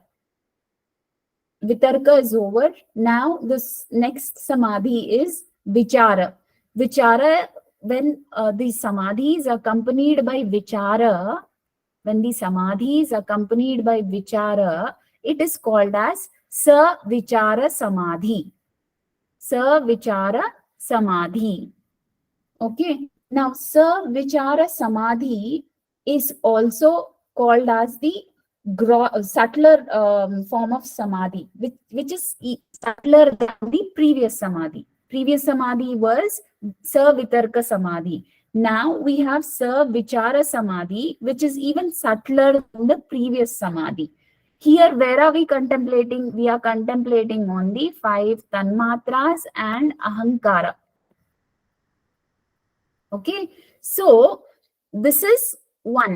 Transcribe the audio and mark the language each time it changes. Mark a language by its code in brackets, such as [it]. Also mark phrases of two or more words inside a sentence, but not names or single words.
[en] Vitarka is over. Now, this next samadhi is vichara. Vichara, when the samadhi is accompanied by vichara, it is called as sa vichara samadhi. Sa vichara samadhi. Okay. Now, sa vichara samadhi is also called as the subtler form of samadhi, which is subtler than the previous samadhi. Previous samadhi was sa vitarka samadhi. Now we have sa vichara samadhi, which is even subtler than the previous samadhi. Here, where are we contemplating? We are contemplating on the 5 tanmatras and ahankara. Okay, so this is 1.